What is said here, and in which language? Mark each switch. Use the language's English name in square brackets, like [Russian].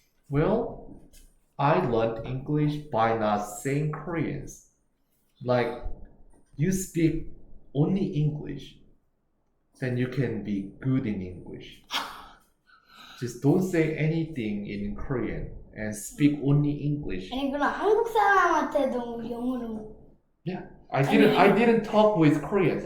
[English] Well, I learned English by not saying Koreans. Like, you speak only English, then you can be good in English. Just don't say anything in Korean and speak only English. [Korean] 아니 그럼 한국 사람한테도 영어로 [English] Yeah, I didn't talk with Koreans.